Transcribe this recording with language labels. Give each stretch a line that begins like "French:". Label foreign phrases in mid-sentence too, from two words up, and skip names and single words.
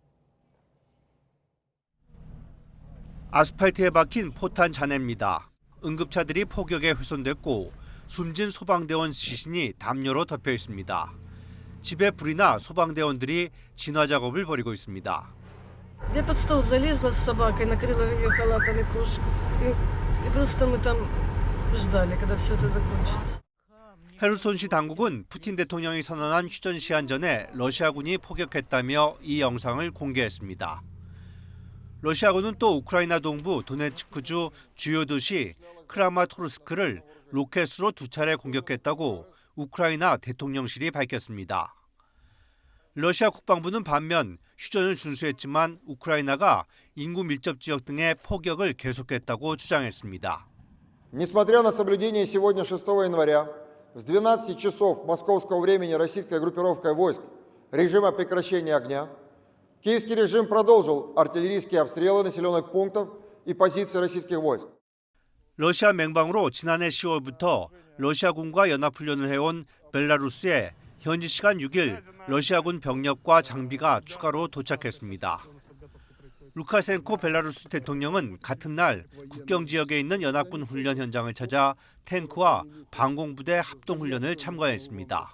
Korean: 아스팔트에 박힌 포탄 잔해입니다. 응급차들이 폭격에 훼손됐고 숨진 소방대원 시신이 담요로 덮여 있습니다. 집에 불이 나 소방대원들이 진화 작업을 벌이고 있습니다.
Russian: Я под стол залезла с собакой, накрыла ее халатом и кружку. И просто мы там ждали, когда все это закончится.
Korean: 헤르손시 당국은 푸틴 대통령이 선언한 휴전 시한 전에 러시아군이 포격했다며 이 영상을 공개했습니다. 러시아군은 또 우크라이나 동부 도네츠크주 주요 도시 크라마토르스크를 로켓으로 2차례 공격했다고 우크라이나 대통령실이 밝혔습니다. 러시아 국방부는 반면 휴전을 준수했지만 우크라이나가 인구 밀접 지역 등의 포격을 계속했다고 주장했습니다.
Russian: Несмотря на соблюдение сегодня 6 января с 12 часов московского времени российской группировкой войск режима прекращения огня, киевский режим продолжил артиллерийские обстрелы населенных пунктов и позиций российских войск.
Korean: 러시아 맹방으로 지난해 10월부터 러시아군과 연합훈련을 해온 벨라루스에 현지 시간 6일 러시아군 병력과 장비가 추가로 도착했습니다. 루카센코 벨라루스 대통령은 같은 날 국경 지역에 있는 연합군 훈련 현장을 찾아 탱크와 방공부대 합동훈련을 참관했습니다.